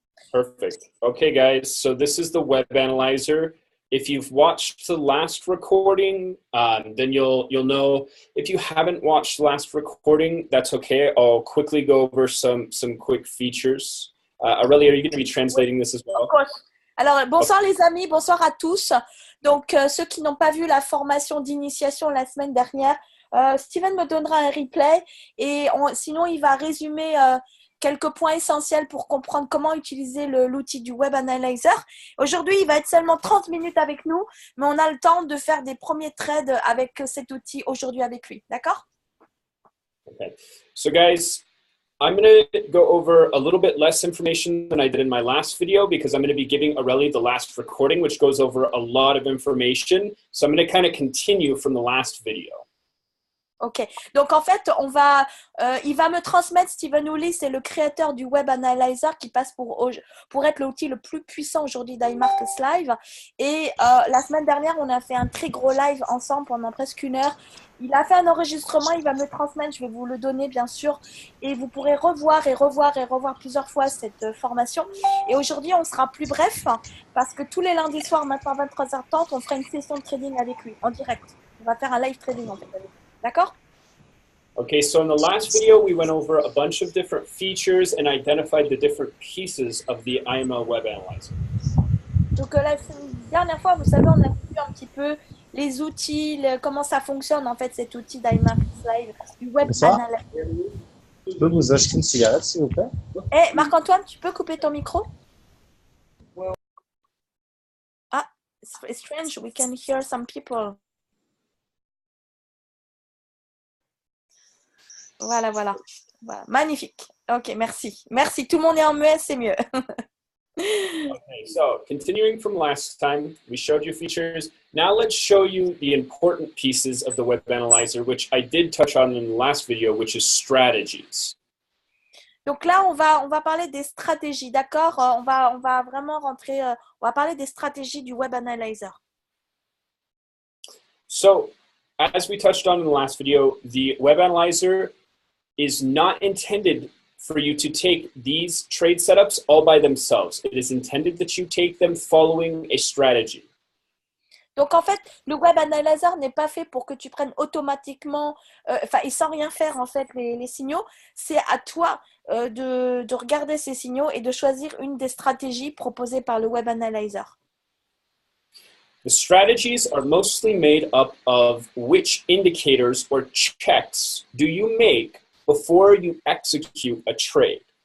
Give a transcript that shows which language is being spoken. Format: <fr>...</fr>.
<en>Perfect. Okay, guys. So this is the web analyzer. If you've watched the last recording, then you'll know. If you haven't watched the last recording, that's okay. I'll quickly go over some quick features. Aurélie, are you going to be translating this as well? Of course.</en> <fr>Alors, bonsoir les amis, bonsoir à tous. Donc, ceux qui n'ont pas vu la formation d'initiation la semaine dernière, Steven me donnera un replay et sinon, il va résumer quelques points essentiels pour comprendre comment utiliser l'outil du Web Analyzer. Aujourd'hui, il va être seulement 30 minutes avec nous, mais on a le temps de faire des premiers trades avec cet outil aujourd'hui avec lui. D'accord?</fr> <en>Okay. So, guys, I'm going to go over a little bit less information than I did in my last video because I'm going to be giving Aurélie the last recording, which goes over a lot of information. So I'm going to kind of continue from the last video.</en> <fr>Ok, donc en fait, il va me transmettre, Steven Hooley, c'est le créateur du Web Analyzer qui passe pour être l'outil le plus puissant aujourd'hui d'iMarkets Live. Et la semaine dernière, on a fait un très gros live ensemble pendant presque 1 heure. Il a fait un enregistrement, il va me le transmettre, je vais vous le donner bien sûr. Et vous pourrez revoir plusieurs fois cette formation. Et aujourd'hui, on sera plus bref parce que tous les lundis soirs, maintenant à 23h30, on fera une session de trading avec lui en direct. On va faire un live trading en fait avec lui. D'accord?</fr> <en>Okay, so in the last video, we went over a bunch of different features and identified the different pieces of the IML Web Analyzer.</en> <fr>Donc la dernière fois, vous savez, on a vu un petit peu les outils, comment ça fonctionne en fait cet outil d'iMarkets Live, du Web Analyzer. Je peux vous acheter une cigarette, s'il vous plaît? Eh, Marc-Antoine, tu peux couper ton micro?</fr> <en>Ah, it's strange, we can hear some people.</en> <fr>Voilà. Magnifique. Ok, merci. Merci. Tout le monde est en muet, c'est mieux.</fr> <en>Okay, so continuing from last time, we showed you features. Now let's show you the important pieces of the Web Analyzer, which I did touch on in the last video, which is strategies.</en> <fr>Donc là, on va parler des stratégies, d'accord? On va vraiment rentrer, on va parler des stratégies du Web Analyzer.</fr> <en>So, as we touched on in the last video, the Web Analyzer is not intended for you to take these trade setups all by themselves. It is intended that you take them following a strategy.</en> <fr>Donc en fait, le Web Analyzer n'est pas fait pour que tu prennes automatiquement, et sans rien faire en fait les signaux. C'est à toi de regarder ces signaux et de choisir une des stratégies proposées par le Web Analyzer.</fr> <en>The strategies are mostly made up of which indicators or checks do you make before you execute a trade.</en>